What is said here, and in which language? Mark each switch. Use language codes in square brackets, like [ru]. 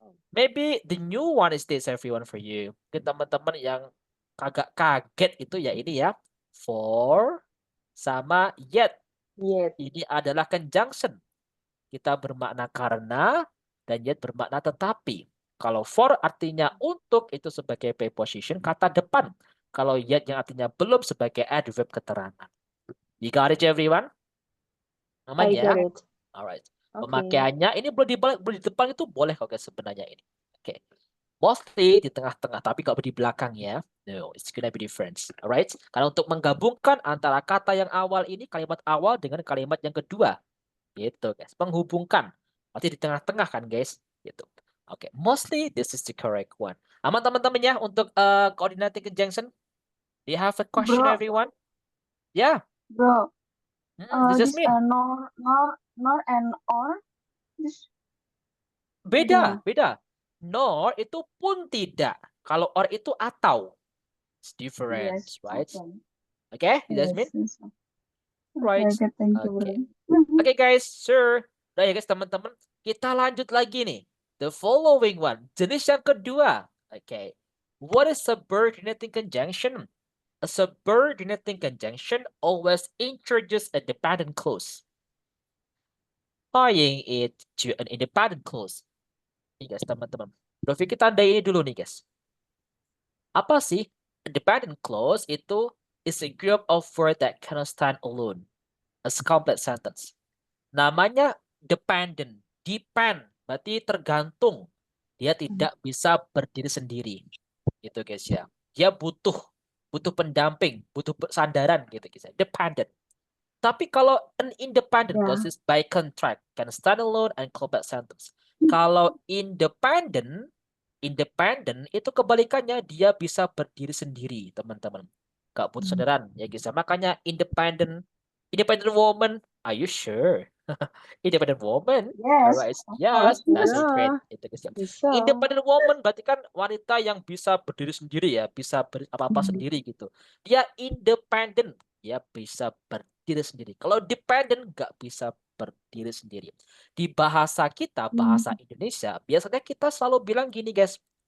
[en] Maybe the new one is this everyone for you. [id] Mungkin teman-teman yang agak kaget itu ya ini ya. For sama yet. Ini adalah conjunction. Kita bermakna karena dan yet bermakna tetapi. Kalau for artinya untuk itu sebagai preposition kata depan. Kalau yet yang artinya belum sebagai adverb keterangan. [en] You got it everyone? [id] Aman ya? [en] Alright. [id] Pemakaiannya ini boleh dibalik, boleh di depan itu boleh kok guys sebenarnya ini. Oke. Mostly di tengah-tengah tapi nggak di belakang ya. [en] No, it's gonna be different. Alright. [id] Karena untuk menggabungkan antara kata yang awal ini kalimat awal dengan kalimat yang kedua. Gitu guys. Menghubungkan. Berarti di tengah-tengah kan guys. Gitu. Oke. [en] Mostly this is the correct one. [id] Aman teman-teman ya untuk coordinating conjunction. [en] Do you have a question everyone? Yeah. Bro, This is me. nor nor and or. Terus [id] Beda, beda. Nor itu pun tidak. Kalau or itu atau. [en] It's different, yes, right? okay. Okay, Jasmine? Yes. Right. Okay, thank you, Okay. bro. [id] Okay, guys, sure. Udah ya guys, teman-teman. Kita lanjut lagi nih. [en] The following one. [id] Jenis yang kedua. [en] Okay. What is subordinating conjunction? A subordinating conjunction always introduces a dependent clause, tying it to an independent clause. [id] Nih guys, teman-teman. Dovi kita tandai ini dulu nih guys. Apa sih? [en] A dependent clause itu is a group of words that cannot stand alone as complete sentence. [id] Namanya dependent, depend, berarti tergantung. Dia tidak bisa berdiri sendiri. Gitu guys ya. Dia butuh pendamping, butuh sandaran gitu guys ya. Dependent. Tapi kalau [en] an independent clause is by contract, can stand alone and complete sentence. [id] Kalau independent itu kebalikannya, dia bisa berdiri sendiri, teman-teman. Gak butuh sandaran ya guys ya. Makanya independent woman, [en] are you sure? Independent woman. Yes, Alright. of Yes, course. that's Yeah. [id] great. Itu guys ya. Bisa. Independent woman berarti kan wanita yang bisa berdiri sendiri ya, bisa apa-apa sendiri gitu. Dia independent, dia bisa berdiri sendiri. Kalau dependent nggak bisa berdiri sendiri. Di bahasa kita, bahasa Indonesia, biasanya kita selalu bilang gini guys.